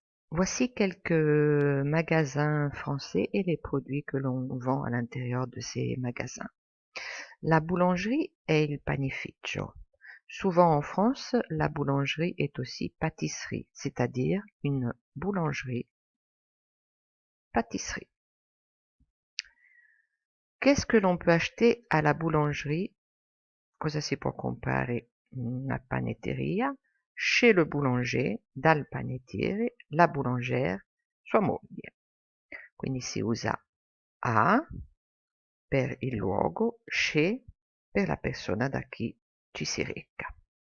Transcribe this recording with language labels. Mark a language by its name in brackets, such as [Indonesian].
[French] Voici quelques magasins français et les produits que l'on vend à l'intérieur de ces magasins. La boulangerie [Italian] è il panificio. Souvent en France, la boulangerie est aussi pâtisserie, c'est-à-dire une boulangerie-pâtisserie. Qu'est-ce que l'on peut acheter à la boulangerie? Cosa si può comprare una panetteria? [French] Chez le boulanger, [Italian] dal panettiere, [French] la boulangère, [Italian] sua moglie. Quindi si usa a per il luogo, chez per la persona da chi ci si reca.